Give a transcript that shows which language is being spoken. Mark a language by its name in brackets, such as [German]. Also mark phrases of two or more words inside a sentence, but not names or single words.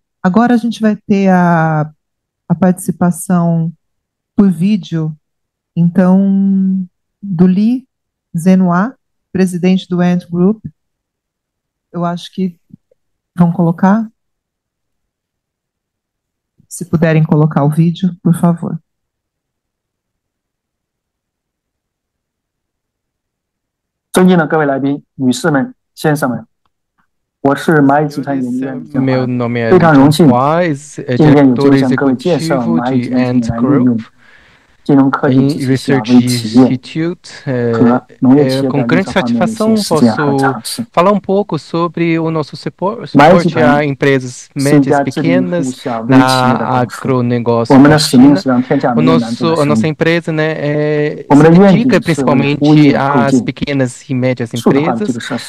[Portuguese] Agora a gente vai ter a participação por vídeo, então, do Li Zhenhua, presidente do Ant Group. Eu acho que vão colocar. Se puderem colocar o vídeo, por favor. [Chinese] 尊敬的各位来宾、女士们、先生们，我是蚂蚁集团研究院李建华，非常荣幸今天有机会向各位介绍蚂蚁集团近年来利用 [English] Research Institute, [Portuguese] com grande satisfação posso falar um pouco sobre o nosso suporte a empresas médias e pequenas na agronegócio da China. A nossa empresa, né, se dedica principalmente às pequenas e médias empresas.